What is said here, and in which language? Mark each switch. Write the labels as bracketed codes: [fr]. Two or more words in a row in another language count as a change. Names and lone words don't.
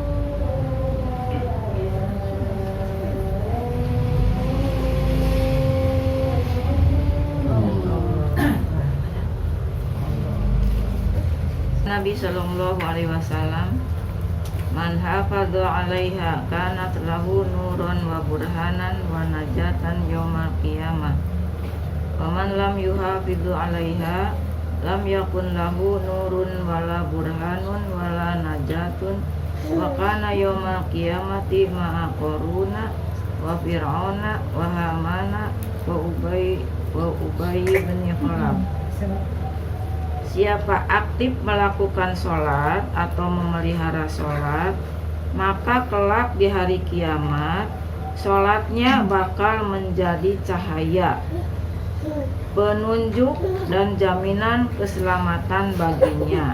[ar] النبي صلى الله عليه وسلم، من حافظ عليها كانت له نور وبرهانا ونجاة يوم القيامة. ومن لم يحافظ عليها لم يكن له نور ولا برهان ولا نجاة وكان يوم القيامة مع قارون وفرعون وهامان وأبي بن خلف." [id] Siapa aktif melakukan sholat atau memelihara sholat, maka kelak di hari kiamat sholatnya bakal menjadi cahaya, penunjuk dan jaminan keselamatan baginya.